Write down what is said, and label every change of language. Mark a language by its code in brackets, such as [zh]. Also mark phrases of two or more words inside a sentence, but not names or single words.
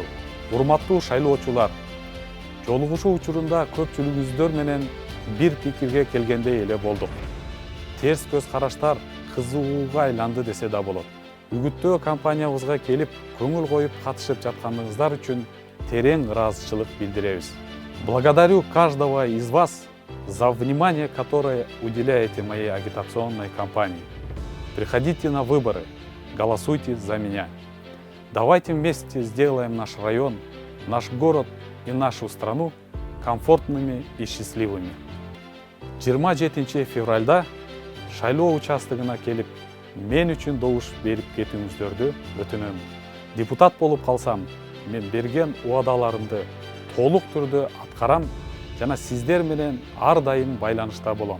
[ky] Урматтуу шайлоочулар, жолугушуу учурунда көпчүлүгүбүздөр менен бир пикирге келгендей эле болдук. Терс көз караштар кызууга айланды десе да болот. Үгүттөө компаниябызга келип, көңүл коюп катышып жатканыңыздар үчүн терең ыраазычылык билдиребиз. [ru] Благодарю каждого из вас за внимание, которое уделяете моей агитационной кампании. Приходите на выборы, голосуйте за меня. Давайте вместе сделаем наш район, наш город и нашу страну комфортными и счастливыми. [ky] 27 февральда шайлоо участогына келип, мен үчүн добуш берип кетүүңүздөрдү өтүнөм. Депутат болуп калсам, мен берген уадаларымды толук түрдө аткарам жана сиздер менен ар дайым байланышта болом.